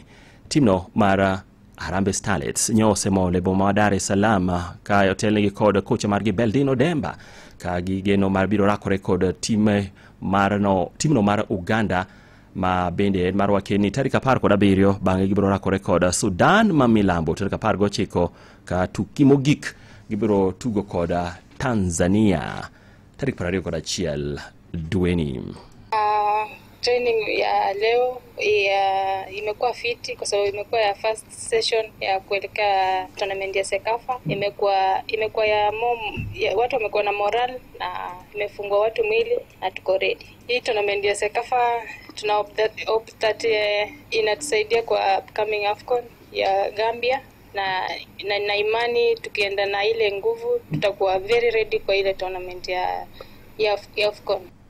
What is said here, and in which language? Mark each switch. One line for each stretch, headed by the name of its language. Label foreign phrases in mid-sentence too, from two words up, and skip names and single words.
Luo (Kenya and Tanzania): Timno mar Harambee Starlets nyose mo le boma Dar es Salaam ka yotelnegi kod kocha margi Beldino Demba ka gigeno mar biro rakore kod timno mar Uganda ma bende mar wakeni tarik 17 bang'e gibiro rakore kod Sudan ma milambo tarik 19 ka tuki mogik gibiro tugo kod Tanzania tarik 21 dweni.
Swahili: Training ya leo imekuwa fiti kwa sababu imekuwa ya
English: first session
Swahili: ya kuelekea tournament ya Sekafa. Imekuwa ya watu wamekuwa na moral na imefungwa watu mwili na tuko ready. Hii tournament ya Sekafa tuna
English: hope that
Swahili: inatusaidia kwa upcoming AFCON ya Gambia na imani tukienda na ile nguvu tutakuwa
English: very ready
Swahili: kwa ile tournament ya AFCON.